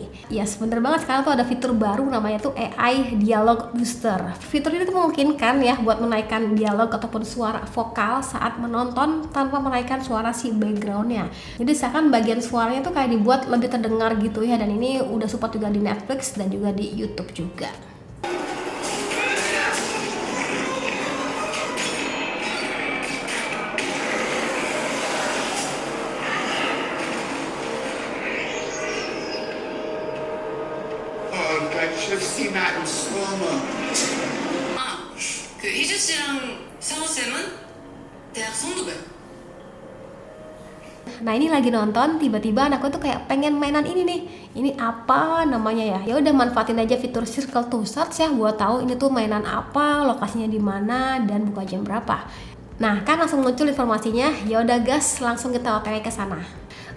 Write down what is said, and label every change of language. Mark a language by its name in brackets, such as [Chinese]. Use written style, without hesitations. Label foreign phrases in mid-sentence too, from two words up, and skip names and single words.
[Indonesian] Ya bener banget, sekarang tuh ada fitur baru namanya tuh AI Dialog Booster. Fitur ini tuh memungkinkan ya buat menaikkan dialog ataupun suara vokal saat menonton tanpa menaikkan suara si backgroundnya. Jadi seakan bagian suaranya tuh kayak dibuat lebih terdengar gitu ya, dan ini udah support juga di Netflix dan juga di YouTube juga. [English] I should have seen that in slow-mo. [Korean] 그 희주 씨랑 상호 쌤은 대학 선후배. [Indonesian] Nah ini lagi nonton, tiba-tiba anakku tuh kayak pengen mainan ini nih. Ini apa namanya ya? Ya udah manfaatin aja fitur Circle to Search ya, buat tahu ini tuh mainan apa, lokasinya di mana, dan buka jam berapa. Nah kan langsung muncul informasinya. Ya udah gas, langsung kita OTW ke sana.